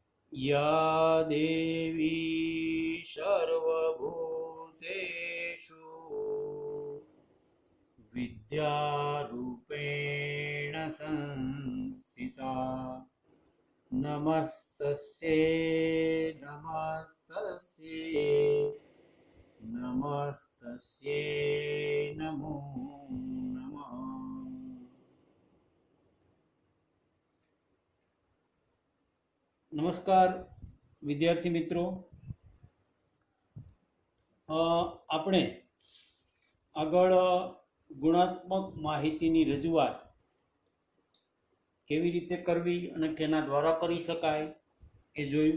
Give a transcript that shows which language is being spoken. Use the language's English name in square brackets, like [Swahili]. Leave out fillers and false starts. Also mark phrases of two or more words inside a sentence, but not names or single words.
[Sanskrit] या देवी सर्वभूतेषु विद्यारूपेण संस्थिता नमस्तस्यै नमस्तस्यै नमस्तस्यै नमो नमः। [Gujarati] નમસ્કાર વિદ્યાર્થી મિત્રો, આપણે આગળ ગુણાત્મક માહિતીની રજૂઆત કેવી રીતે કરવી અને કેના દ્વારા કરી શકાય એ જોયું.